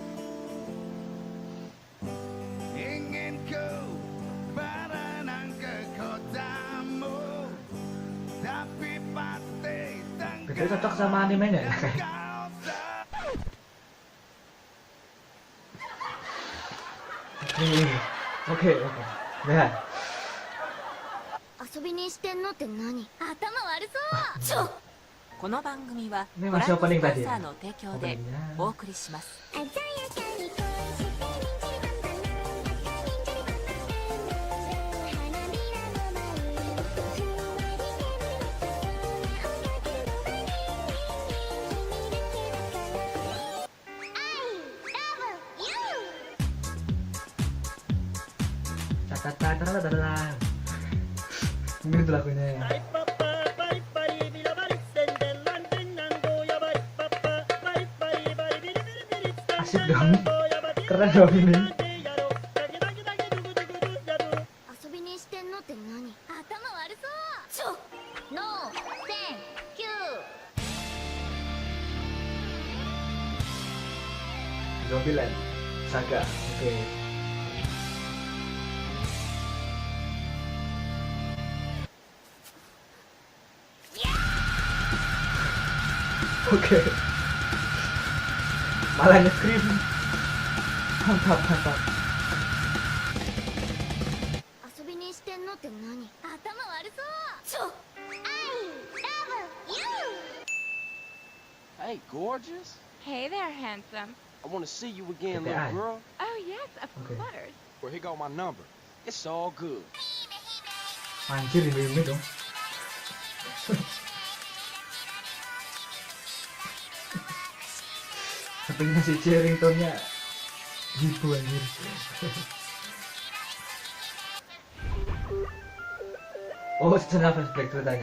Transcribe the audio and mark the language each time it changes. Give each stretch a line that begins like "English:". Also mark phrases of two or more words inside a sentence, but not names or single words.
Indonesian: Ingin ku berenang ke kotamu, tapi pasti betul cocok sama animenya ya. Oke. Ya.
Japanese: 遊びにしてんのって何？頭悪そう。この番組は
Indonesian: Ini
Japanese: ご覧
Indonesian: masih
Japanese: のスポ
Indonesian: opening
Japanese: ン
Indonesian: tadi
Japanese: サ
Indonesian: ya.
Japanese: ーの提供で
Indonesian: Openingnya.
Japanese: お送りします。鮮やかに恋して花びらの舞うふわり
Indonesian: Ini tuh lagunya ya. Asik dong. Keren dong ini.
Japanese: 遊びにしてんのって何？頭悪そう。
English: No thank you.
Indonesian: Zombieland Saga. Oke. Oke. Malah nge-scream. Mantap.
Japanese: 遊びにしてんのって何？頭悪そう。
English: I love you. Hey, gorgeous. Hey there, handsome. I want to see you again, Okay, little girl. Oh, yes, of Okay. course. Well, here go my number. It's all good.
Indonesian: Anjir ini dong. Sepertinya si ringtone-nya gitu anjir. Oh, secara flashback ceritanya.